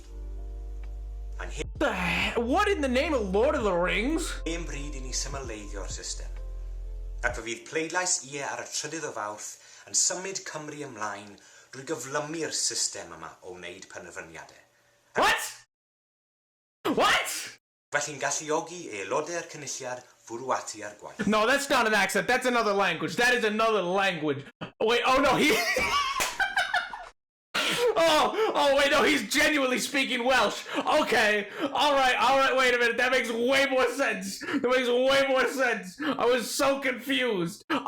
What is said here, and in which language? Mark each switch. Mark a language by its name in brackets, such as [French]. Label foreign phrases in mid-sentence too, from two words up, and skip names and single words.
[Welsh] A'n [English] What in the name of Lord of the Rings? [Welsh] hen bryd i ni symleiddio'r system. Ac fe fydd pleidlais ie ar y trydydd o Fawrth yn symud Cymru ymlaen drwy gyflymu'r system yma o wneud penderfyniadau. [English] What? What? [Welsh] Felly'n galluogi aelodau'r cynulliad fwrw ati ar gwaith. [English] No, that's not an accent. That's another language. That is another language. Wait, oh no, he... Oh, wait, no, he's genuinely speaking Welsh. Okay, all right, wait a minute. That makes way more sense. I was so confused.